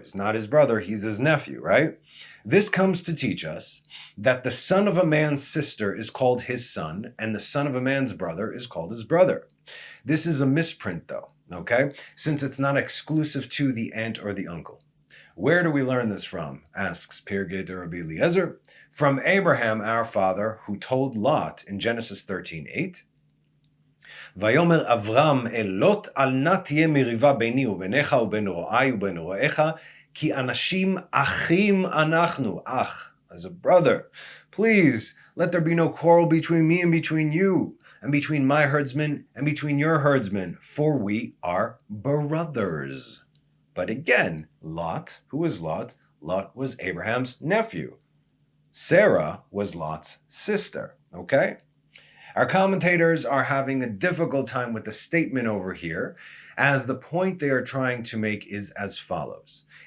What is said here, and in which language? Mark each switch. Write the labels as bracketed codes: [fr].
[en] He's not his brother, he's his nephew, right? This comes to teach us that the son of a man's sister is called his son, and the son of a man's brother is called his brother. This is a misprint, though, okay? Since it's not exclusive to the aunt or the uncle. Where do we learn this from? Asks Pirkei Rabbi Eliezer. From Abraham, our father, who told Lot in Genesis 13:8, [he] ויאמר אברהם אל לוט, אל נא תהיה מריבה ביני וביניך ובין רועי ובין רועיך, כי אנשים אחים אנחנו, ach, [en] as a brother. Please, let there be no quarrel between me and between you, and between my herdsmen and between your herdsmen, for we are brothers. But again, Lot, who was Lot? Lot was Abraham's nephew. Sarah was Lot's sister, okay? Our commentators are having a difficult time with the statement over here, as the point they are trying to make is as follows.